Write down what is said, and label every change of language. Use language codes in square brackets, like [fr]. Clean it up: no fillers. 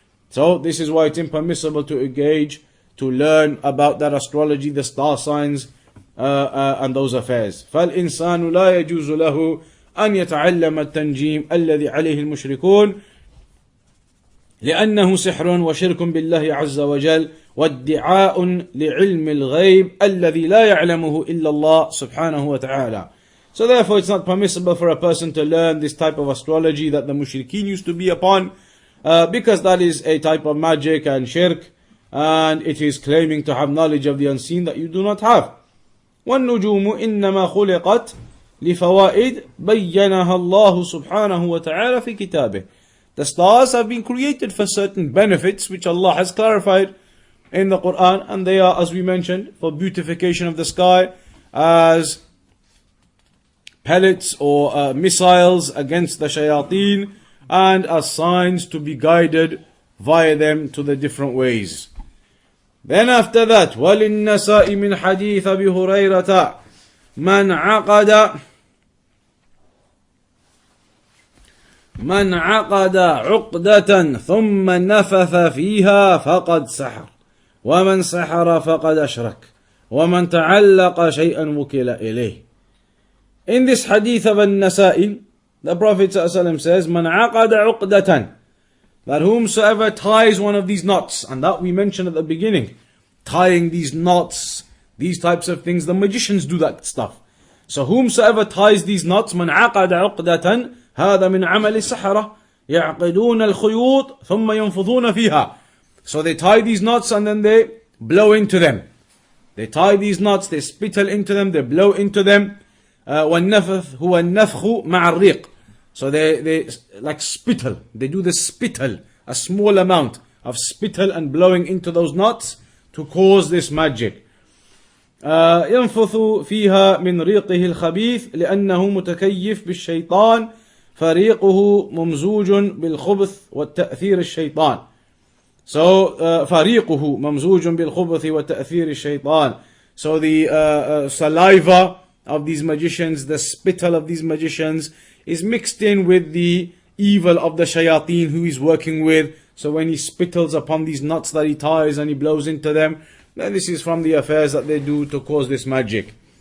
[en] So this is why it's impermissible to engage, to learn about that astrology, the star signs and those affairs. [ar] فَالْإِنسَانُ لَا يَجُوزُ لَهُ أَنْ يَتَعَلَّمَ التَّنْجِيمَ الَّذِي عَلَيْهِ الْمُشْرِكُونَ لأنه سحر وشرك بالله عز وجل وادعاء لعلم الغيب الذي لا يعلمه إلا الله سبحانه وتعالى. [en] So therefore it's not permissible for a person to learn this type of astrology that the mushrikeen used to be upon, because that is a type of magic and shirk, and it is claiming to have knowledge of the unseen that you do not have. [ar] والنجوم إنما خلقت لفوائد بينها الله سبحانه وتعالى في كتابه. [en] The stars have been created for certain benefits which Allah has clarified in the Qur'an, and they are, as we mentioned, for beautification of the sky, as pellets or missiles against the shayateen, and as signs to be guided via them to the different ways. Then after that, [ar] وَلِلنَّسَاءِ مِنْ حَدِيثِ أَبِي هُرَيْرَةَ من عقد عقدة ثم نفث فيها فقد سحر ومن سحر فقد أشرك ومن تعلق شيئا وكل إليه. [en] In this hadith of An-Nasa'i, the Prophet ﷺ says, [ar] من عقد عقدة, [en] that whomsoever ties one of these knots, and that we mentioned at the beginning, tying these knots, these types of things, the magicians do that stuff. So whomsoever ties these knots, [ar] من عقد عقدة هذا من عمل السحرة يعقدون الخيوط ثم ينفضون فيها. [en] So they tie these knots and then they blow into them. They tie these knots, they spittle into them, they blow into them. [ar] والنفث هو النفخ مع الريق. [en] So they like spittle. They do the spittle, a small amount of spittle and blowing into those knots to cause this magic. [ar] ينفث فيها من ريقه الخبيث لأنه متكيف بالشيطان فريقه ممزوج بالخبث والتأثير الشيطان. So فريقه ممزوج بالخبث وتأثير الشيطان. [en] So the saliva of these magicians, the spittle of these magicians is mixed in with the evil of the shayateen who he's working with. So when he spittles upon these knots that he ties and he blows into them, then this is from the affairs that they do to cause this magic.